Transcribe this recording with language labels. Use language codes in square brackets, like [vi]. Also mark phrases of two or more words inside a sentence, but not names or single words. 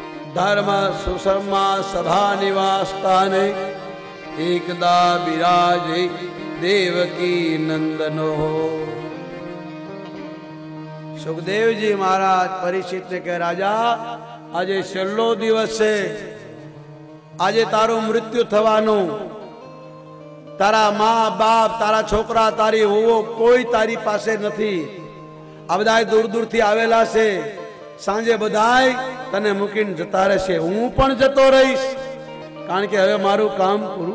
[sa] धर्म सुषमा सभा निवास स्थाने एकदा विराजे देवकी नंदनो। [gu] સુખદેવ જી મહારાજ પરીક્ષિત ને કહે, રાજા આજ છેલ્લો દિવસ હૈ, આજ તારૂ મૃત્યુ થવાનુ, તારા માઁ બાપ તારા છોકરા તારી વો કોઈ તારી પાસે નહીં, આ બધાય દૂર દૂર થી આવેલા સે, સાંજે બધાય તને મૂકીને જતા રહેશે, હૂઁ પણ જતો રહીશ, કારણ કે હવે મારૂ કામ પૂરૂ।